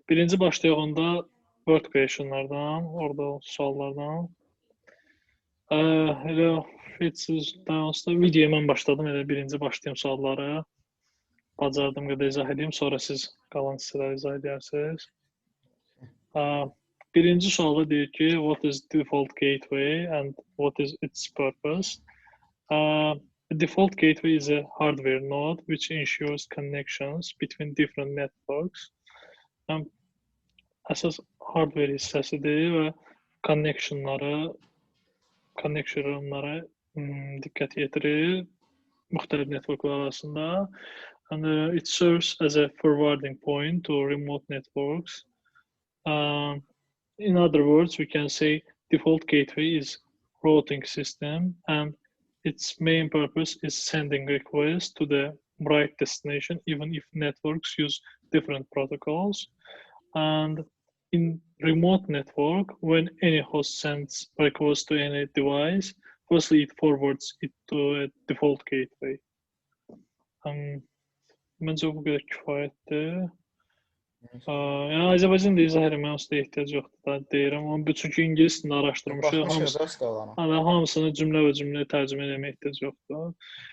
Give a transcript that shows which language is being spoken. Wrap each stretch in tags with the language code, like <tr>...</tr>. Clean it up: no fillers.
<az>Birinci başlayaq onda word creationlardan, orada suallardan. Elə videoya mən başladım, elə birinci başlayayım sualları. Bacardığım qədər izah edeyim, sonra siz qalan hissələri izah edərsiniz. Birinci sualda deyir ki,</az> <en>what is default gateway and what is its purpose? A default gateway is a hardware node which ensures connections between different networks.</en> <az>Əsas hardware hissəsidir və connectionlara diqqət yetirir müxtəlif networklar arasında.</az> <en>And it serves as a forwarding point to remote networks. In other words, we can say default gateway is routing system and its main purpose is sending requests to the right destination even if networks use different protocols. And in remote network, when any host sends request to any device, firstly it forwards it to a default gateway.</en> <az>Məncə bu qədər kifayətdir. Yəni Azərbaycan dili izah etməyə usta ehtiyac yoxdur da deyirəm. Amma çünki ingilis dilini araşdırmışıq. Hamısını cümlə və cümlə tərcümə etməyə ehtiyac yoxdur.</az>